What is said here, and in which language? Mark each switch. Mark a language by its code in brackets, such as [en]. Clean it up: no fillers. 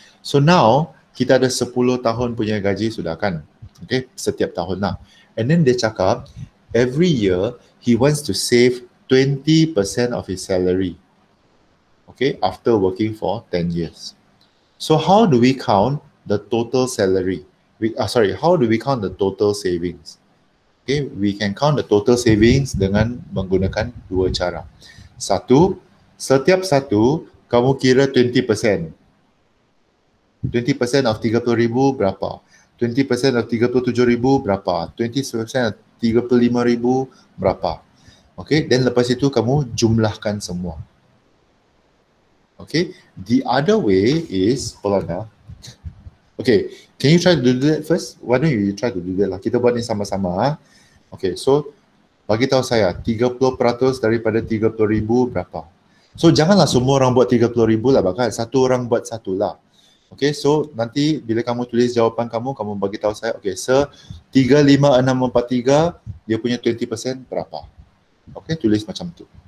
[ms] So now kita ada 10 tahun punya gaji sudah kan. Okay, setiap tahun lah. [en] And then [ms] dia cakap [en] every year he wants to save 20% of his salary. Okay, after working for 10 years. So how do we count the total salary? How do we count the total savings? Okay, we can count the total savings [ms] dengan menggunakan dua cara. Satu, setiap satu kamu kira 20%. 20% of 30,000 berapa? 20% of 37,000 berapa? 20% of 35,000 berapa? Okay, then lepas itu kamu jumlahkan semua. [en] Okay, the other way is, Polana. Okay, can you try to do that first? Why don't you try to do that lah? [ms] Kita buat ni sama-sama. Okay, so bagi tahu saya 30% daripada 30,000 berapa? So janganlah semua orang buat 30,000 lah, bahkan satu orang buat satu lah. Okay, so nanti bila kamu tulis jawapan kamu bagi tahu saya, okay, 35643 dia punya 20% berapa? Okay, tulis macam tu.